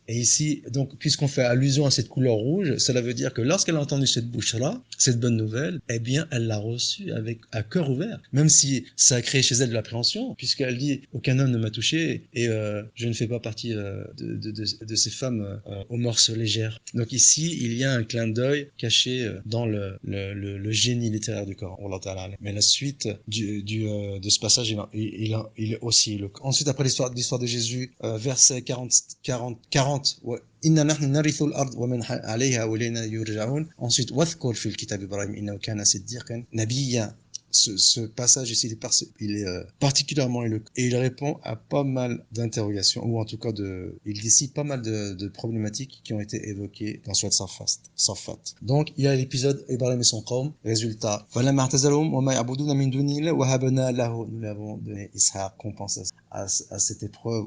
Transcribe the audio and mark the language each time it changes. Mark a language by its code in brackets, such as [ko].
[fr] Et ici, donc, puisqu'on fait allusion à cette couleur rouge, cela veut dire que lorsqu'elle a entendu cette Bouchra, cette bonne nouvelle, eh bien, elle l'a reçue à cœur ouvert, même si ça a créé chez elle de l'appréhension, puisqu'elle dit aucun homme ne m'a touché et je ne fais pas partie de ces femmes aux mœurs légères. Donc ici, il y a un clin d'œil caché dans le génie littéraire du Coran. Mais la suite de ce passage, il est aussi éloquent. Ensuite, après l'histoire de Jésus, verset 40, [ar] إنا نحن نرث الأرض ومن عليها وإلينا يرجعون. Ensuite, واذكر في الكتاب إبراهيم إنه كان صديقا نبيا. [fr] Ce passage ici, il est particulièrement éloquent et il répond à pas mal d'interrogations, ou en tout cas il dissipe pas mal de problématiques qui ont été évoquées dans Surat Safat. Donc, il y a l'épisode Ibrahim et son qawm. Résultat, [ar] فَلَمَّا اعْتَزَلَهُمْ وَمَا يَعْبُدُونَ مِن دُونِ اللَّهِ وَهَبْنَا لَهُ, [fr] nous l'avons donné Ishaq, compensation à cette épreuve.